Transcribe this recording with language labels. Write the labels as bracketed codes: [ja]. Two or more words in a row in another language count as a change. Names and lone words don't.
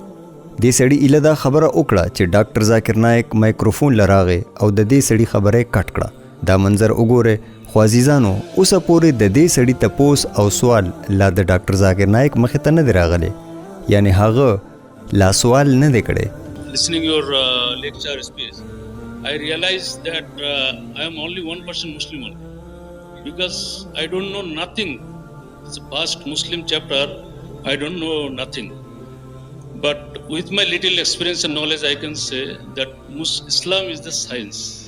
[ps] دې سړي ایله دا خبره وکړه چې ډاکټر ذاکر نایک مایکروفون لراغې او د دې سړي خبره کټ کړه. دا منظر وګوره. خو عزیزانو اوسه پورې د دې سړي تپوس او سوال لا د ډاکټر ذاکر نایک مخې ته نه دی راغلی، یعنی هغه لا سوال نه دی کړی. [en] listening your lecture speech, I realized that I am only 1% Muslim only because I don't know nothing. It's a past Muslim chapter. I don't know nothing. But with my little experience and knowledge, I can say that Islam is the science.